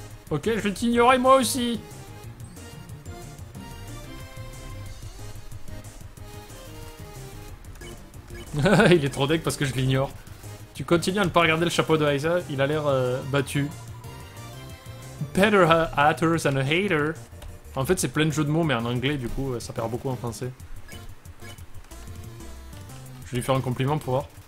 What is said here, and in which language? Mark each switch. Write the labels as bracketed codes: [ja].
[fr] Ok, je vais t'ignorer moi aussi. Il est trop deck parce que je l'ignore. Tu continues à ne pas regarder le chapeau de Aiza, il a l'air battu. [en] Better hatter than a hater. [fr] En fait, c'est plein de jeux de mots, mais en anglais, du coup, ça perd beaucoup en français. Je vais lui faire un compliment pour voir.